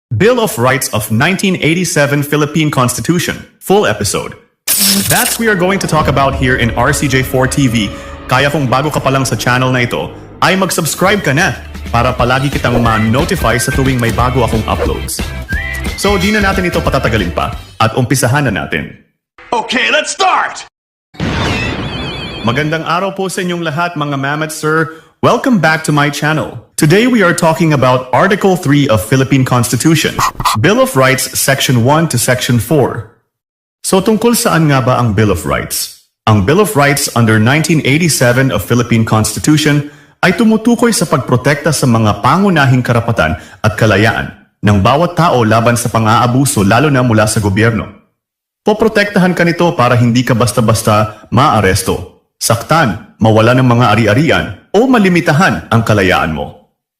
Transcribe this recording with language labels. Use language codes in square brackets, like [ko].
[en] Bill of Rights of 1987 Philippine Constitution, full episode. That's we are going to talk about here in RCJ4 TV. [tl] Kaya kung bago ka pa lang sa channel na ito, ay mag-subscribe ka na para palagi kitang ma-notify sa tuwing may bago akong uploads. So di na natin ito patatagalin pa at umpisahan na natin. [en] Okay, let's start! [tl] Magandang araw po sa inyong lahat mga mamats sir. [en] Welcome back to my channel. Today we are talking about Article 3 of Philippine Constitution, Bill of Rights Section 1 to Section 4. [tl] So tungkol saan nga ba ang Bill of Rights? Ang Bill of Rights under 1987 of Philippine Constitution ay tumutukoy sa pagprotekta sa mga pangunahing karapatan at kalayaan ng bawat tao laban sa pang-aabuso lalo na mula sa gobyerno. Poprotektahan ka nito para hindi ka basta-basta maaresto, saktan, mawala ng mga ari-arian o malimitahan ang kalayaan mo.